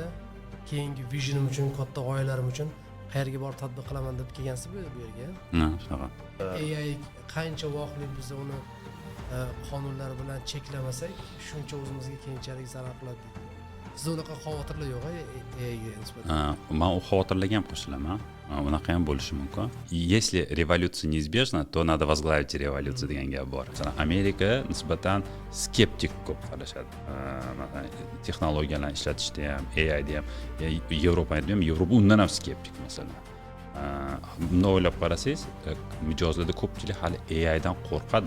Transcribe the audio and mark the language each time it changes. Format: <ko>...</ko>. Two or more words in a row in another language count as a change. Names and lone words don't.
<uz>Keyingi visionim uchun, katta g'oyalarim uchun qayerga borib tadbiq qilaman deb kelgansiz bu yerga. shunaqa. AI qancha voqli biz uni qonunlar bilan cheklamasak, shuncha o'zimizga keyinchalik zarar qiladi. Sizda unaqa xavotirlar yo'q AIga nisbatan? Man u xavotirlarga ham qo'shilaman. Unaqa ham bo'lishi mumkin.</uz> <ru>Если революция неизбежна, то надо возглавить революцию</ru> <uz>degan gap bor. Masalan, Amerika nisbatan skeptik ko'p qarashadi. Texnologiyalarni ishlatishda ham, AIda ham, Yevropada ham, Yevropa undan ham skeptik masalan. Bunday o'ylab qarasangiz, mijozlarda ko'pchilik hali AI dan qo'rqadi.</uz>